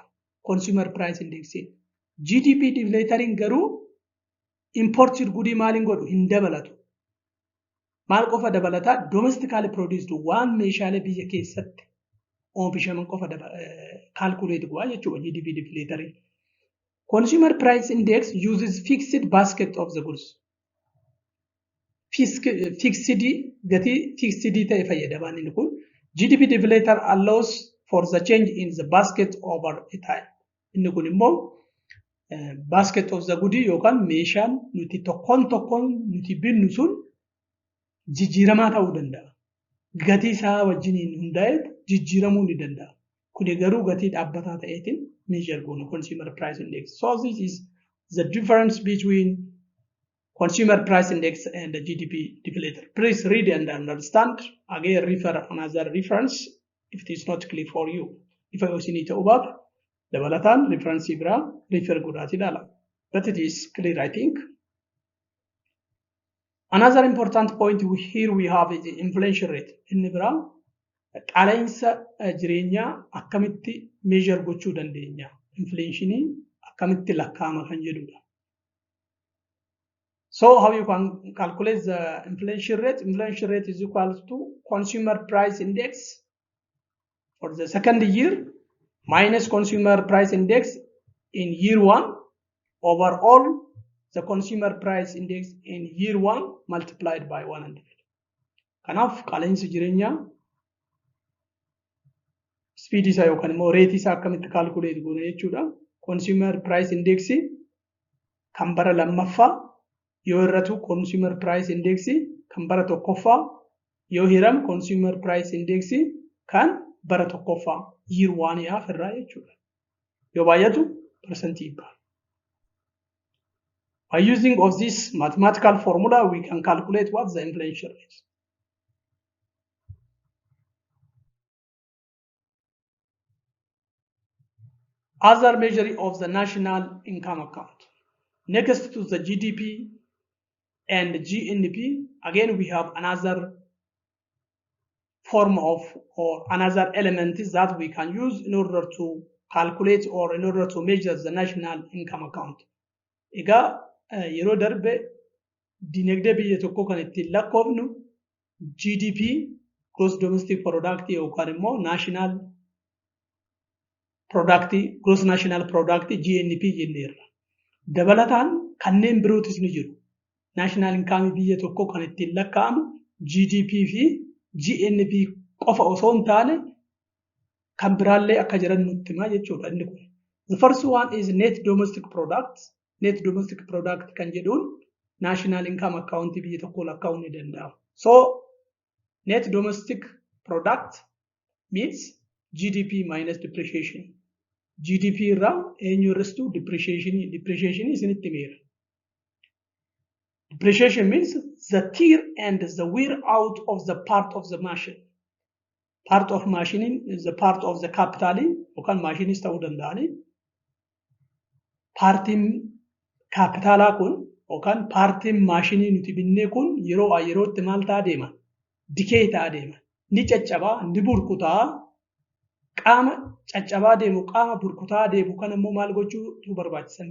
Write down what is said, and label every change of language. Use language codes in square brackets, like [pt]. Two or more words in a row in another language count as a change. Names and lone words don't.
[en] Consumer price index. GDP deflatoring [om] garuu [en] imported goodii [om] maaliin godhu hin dabalatu. Maal qofa dabalata? [en] Domestically produced [om] waan meeshaalee biyya keessatti oomishaman qofa calculate go'a jechuudha [en] GDP deflatoring. Consumer price index uses fixed basket of the goods. [om] Fixed ta'e fayyadaman inni kun. [en] GDP deflator allows for the change in the basket over a time. [om] Inni kun immoo [en] basket of the goodii [om] yookaan meeshaan nuti tokkoon nuti binnu sun jijjiiramaa ta'uu danda'a. Gatii isaa wajjiniin hundaa'ee jijjiiramuu ni danda'a. Kuni garuu gatii dhaabbataa ta'eetiin measure goonu [en] consumer price index. So this is the difference between consumer price index and the GDP deflator. Please read and understand. Again, refer another reference if it is not clear for you. If I also need to observe, [om] dabalatan reference bira refer godhaati ilaala. [en] But it is clear, I think. Another important point here we have is the inflation rate. [om] Inni bira qaala'insa jireenyaa akkamitti measure gochuu dandeenya? Inflationii akkamitti lakkaa'ama kan jedhudha. [en] So how you can calculate the inflation rate? Inflation rate is equal to consumer price index for the second year minus consumer price index in year 1 over all the consumer price index in year 1 multiplied by 100. [om] Kanaaf qaala'insi jireenyaa speed isaa yookaan immoo rate isaa akkamitti calculate goona jechuudha. [en] Consumer price index [om] kan bara lammaffaa yoo irratu [en] consumer price index [om] kan bara tokkoffaa yoo hiram [en] consumer price index [om] kan bara tokkoffaa [en] year 1 [om] yaaf irraa jechuudha. Yoo baay'atu percentage ibba. [en] By using of this mathematical formula we can calculate what the inflation rate. Other measure of the national income account. Next to the GDP and GNP, again we have another form of or another element that we can use in order to calculate or in order to measure the national income account. [om] Ega yeroo darbe dinagdee biyya tokko kan ittiin lakkoofnu [en] GDP gross domestic product [om] yookaan immoo [en] national product gross national product GNP [om] jenneerra. Dabalataan kanneen birootis ni jiru. [en] National income [om] biyya tokko kan ittiin lakkaa'amu GDP fi GNP qofa osoo hin taane kan biraallee akka jiran nutti himaa jechuudha inni kun. [en] The first one is net domestic product. Net domestic product [om] kan jedhuun [en] national income account [om] biyya tokko lakkaa'uu ni danda'a. [en] So net domestic product means GDP minus depreciation. [om] GDP irraa eenyu irrastu depreciation isinitti meera. [en] Depreciation means the tear and the wear out of the part of the machine. Part of machining is the part of the capital [om] yookaan machinis ta'uu danda'ani. Partiin kaapitaalaa kun yookaan paartiin maashinii nuti binnee kun yerootti maal ta'a deema? Dikee ta'a deema. Ni caccabaa, ni burkutaa. Qaama caccabaa deemu, qaama burkutaa deemu kan immoo maal gochuu barbaachisa?